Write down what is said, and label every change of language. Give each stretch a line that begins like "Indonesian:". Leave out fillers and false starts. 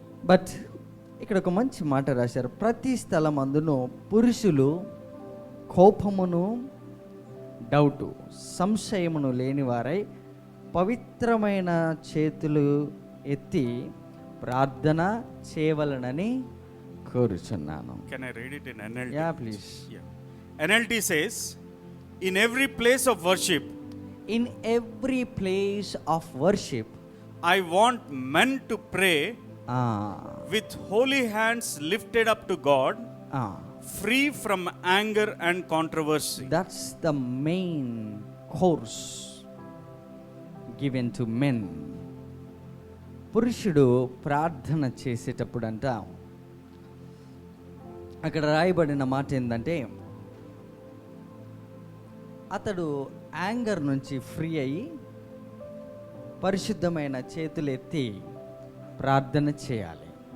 Telugu: But ఇక్కడ ఒక మంచి మాట రాశారు. ప్రతి స్థలమందును పురుషులు కోపమును, డౌటు, సంశయమును లేనివారై పవిత్రమైన చేతులు ఎత్తి ప్రార్థన చేయవలనని కోరుచున్నాను.
English: Can I read it in NLT? Yeah, please. Yeah. NLT says, in every place of worship, in every place of worship, I want men to pray with holy hands lifted up to God, free from anger and controversy. That's the main course given to men.
Telugu: పురుషుడు ప్రార్థన చేసేటప్పుడు అంట అక్కడ రాయబడిన మాట ఏంటంటే అతడు anger నుంచి ఫ్రీ అయ్యి పరిశుద్ధమైన చేతులెత్తి ప్రార్థన చేయాలి.